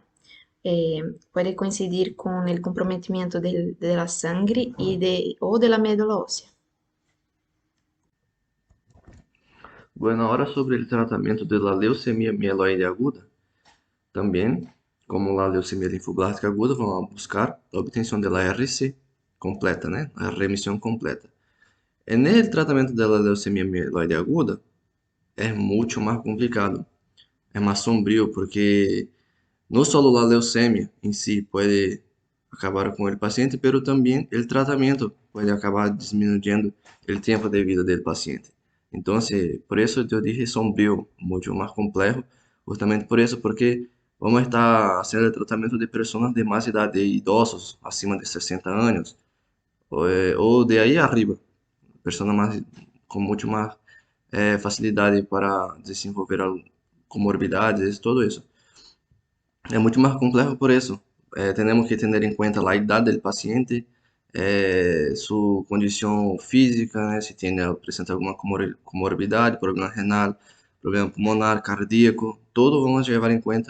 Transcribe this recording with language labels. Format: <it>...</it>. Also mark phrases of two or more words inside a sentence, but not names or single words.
<es>Puede coincidir con el comprometimiento de la sangre o de la médula ósea. Bueno, ahora sobre el tratamiento de la leucemia mieloide aguda. También, como la leucemia linfoblástica aguda, vamos a buscar la obtención de la RC,</es> <pt>completa, né? A remissão completa.</pt> <es>En el tratamento de la leucemia mieloide aguda</es> <pt>é muito mais complicado, é mais sombrio,</pt> <es>porque no solo la leucemia en sí puede acabar con el paciente, pero también el tratamiento puede acabar disminuyendo el tiempo de vida del paciente. Entonces, por eso yo dije sombrío, mucho más complejo, justamente por eso, porque vamos a estar haciendo el tratamiento de personas de más edad, de</es> <pt>idosos acima</pt> <es>de 60 años, o de ahí arriba, personas más, con mucho más facilidad para</es> <pt>desenvolver comorbidades,</pt> <es>todo eso.</es> <pt>É muito mais complexo por isso. Temos que ter em conta a idade do paciente, sua condição física, né? Se tem apresenta alguma comorbidade, problema renal, problema pulmonar, cardíaco, tudo vamos levar em conta.</pt>